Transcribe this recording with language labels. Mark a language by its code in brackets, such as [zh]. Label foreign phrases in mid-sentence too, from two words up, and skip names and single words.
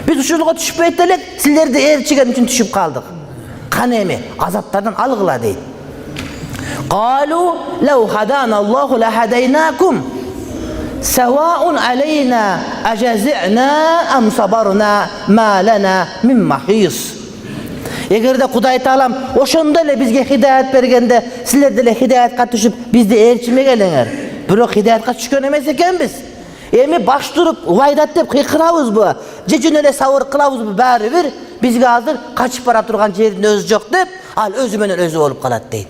[ky] Biz uşulga түшпөйт элек, силерди ээрчиген үчүн түшүп калдык. Кана эми азаптардан алгыла дейт. [ar] قالوا لو هدانا الله لهديناكم سواء علينا أجزعنا أم صبرنا ما لنا من محيص. [ky] Эгерде Кудай Таалам ошондой эле бизге хидаят бергенде, силер деле хидаятка түшүп, бизди ээрчимегениңер. Бирок хидаятка түшкөн эмес экенбиз. Эми баш туруп, вайдат деп кыйкырабызбы? Же жөн эле сабыр кылабызбы? Баары бир бизге азыр качып бара турган жердин өзү жок деп, ал өзү менен өзү болуп калат дейт.